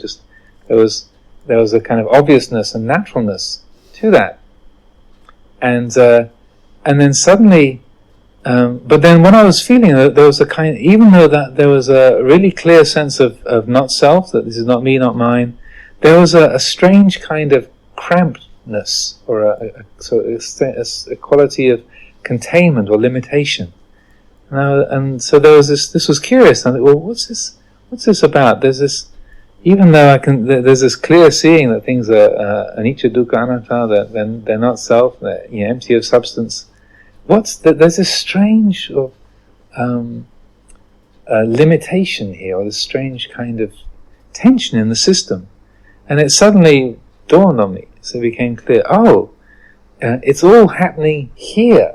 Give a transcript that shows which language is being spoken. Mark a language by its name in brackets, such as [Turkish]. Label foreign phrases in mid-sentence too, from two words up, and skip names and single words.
[English] Just there was a kind of obviousness and naturalness to that, and then suddenly, but then when I was feeling that there was a kind, even though that there was a really clear sense of not self, that this is not me, not mine, there was a strange kind of crampedness, or a quality of containment or limitation, and so there was this. This was curious. I thought, well, what's this about? There's this. Even though there's this clear seeing that things are [Pali] anicca, dukkha, anatta, [English] that they're not self, they're empty of substance. There's this strange limitation here, or this strange kind of tension in the system, and it suddenly dawned on me. So it became clear. It's all happening here.